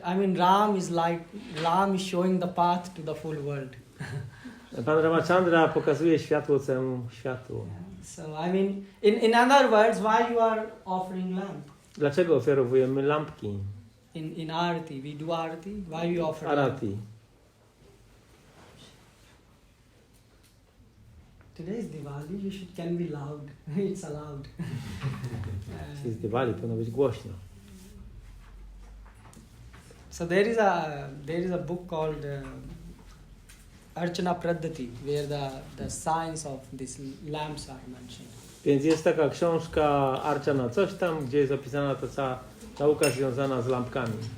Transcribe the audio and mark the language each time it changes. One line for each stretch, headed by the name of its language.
English: Ram is showing the path to the full world.
Polish: Pan Ramachandra pokazuje światło całemu światu.
English: So in other words, why you are offering lamp?
Polish: Dlaczego ofiarowujemy lampki?
English: In arati, we do arati. Why you offer lamp?
Polish: Arati.
English: Today is Divali. Can be loud. It's allowed.
Polish: Jest Diwali, powinno być głośno.
English: So there is a book called Archana Praddhati, where the signs of these lamps are mentioned.
Polish: Więc jest taka książka Archana coś tam, gdzie jest opisana ta cała nauka związana z lampkami.